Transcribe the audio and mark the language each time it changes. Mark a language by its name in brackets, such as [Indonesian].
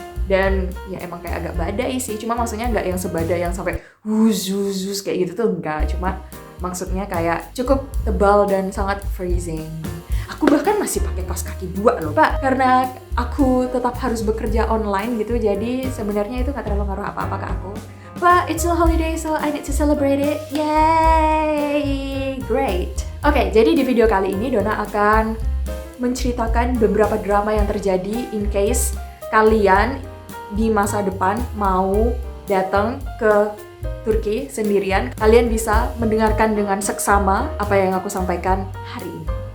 [Indonesian] Dan ya emang kayak agak badai sih, cuma maksudnya nggak yang sebadai yang sampai wuz kayak gitu tuh enggak. Cuma maksudnya kayak cukup tebal dan sangat freezing. Aku bahkan masih pakai kaos kaki 2 loh, Pak. Karena aku tetap harus bekerja online gitu, jadi sebenarnya itu nggak terlalu ngaruh apa-apa ke aku. [English] But it's a holiday, so I need to celebrate it. Yay! Great! [Indonesian] Oke, jadi di video kali ini Dona akan menceritakan beberapa drama yang terjadi in case kalian di masa depan mau datang ke Turki sendirian. Kalian bisa mendengarkan dengan seksama apa yang aku sampaikan hari ini.